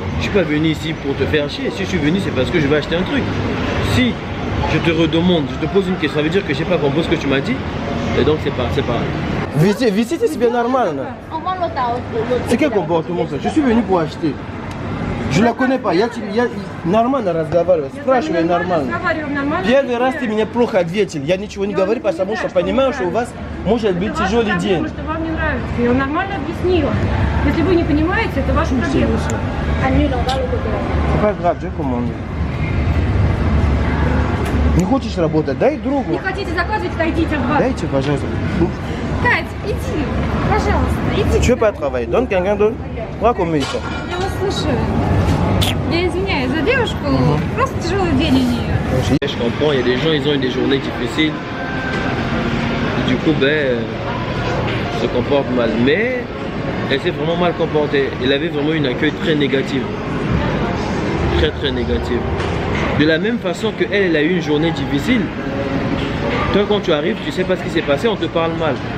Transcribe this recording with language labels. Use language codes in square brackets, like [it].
[fr] Je suis pas venu ici pour te faire chier. Si je suis venu, c'est parce que je vais acheter un truc. Si je te redemande, je te pose une question, ça veut dire que je n'ai pas compris ce que tu m'as dit. Et donc c'est pareil. Visiter, c'est bien normal. On vend l'autre à l'autre. C'est quel comportement ça? Je suis venu pour acheter. Je la connais pas. [ru] Нормально разговаривать. Спрашивай нормально. Первый раз ты меня плохо ответил. Я ничего не говорю, потому что понимаю, что у вас может быть тяжелый день. Потому что вам не нравится. Я нормально объяснила. Если вы не понимаете, это ваша проблема. [fr] C'est pas grave, je commande. [ru] Не хочешь работать? Дай другу. Не хотите заказывать, отойдите от вас. Дайте, пожалуйста. Кать, иди. Пожалуйста, иди. [fr] Tu veux pas travailler? Donne quelqu'un d'autre. Prends comme ça. [ru] Я вас слушаю. Я извиняюсь за девушку. Просто тяжелый день у нее. [fr] Je comprends, il y a des gens, ils ont eu des journées difficiles. Et du coup, se comporte mal. Mais elle s'est vraiment mal comportée. Elle avait vraiment une accueil très négative. Très négative. De la même façon que elle a eu une journée difficile. Toi, quand tu arrives, tu sais pas ce qui s'est passé, on te parle mal.